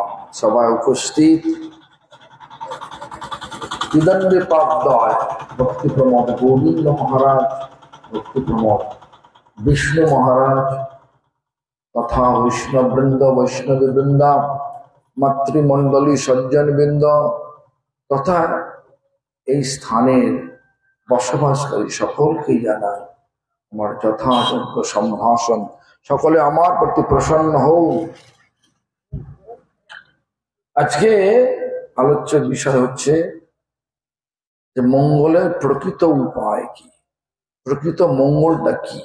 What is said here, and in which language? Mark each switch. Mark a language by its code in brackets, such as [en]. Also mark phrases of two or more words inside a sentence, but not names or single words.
[bn] সভায় উপস্থিত বিদণ্ডপাদায় ভক্তি প্রমোদ গোবিন্দ মহারাজ ভক্তি প্রমোদ বিষ্ণু মহারাজ তথা বৈষ্ণব বৃন্দ বৈষ্ণবী বৃন্দা মাতৃমণ্ডলী সজ্জন বৃন্দ তথা এই স্থানের বসবাসকারী সকলকে জানাই আমার যথাযোগ্য সম্ভাষণ। সকলে আমার প্রতি প্রসন্ন হও। আজকে আলোচ্য বিষয় হচ্ছে যে মঙ্গলের প্রকৃত উপায় কি, প্রকৃত মঙ্গলটা কি।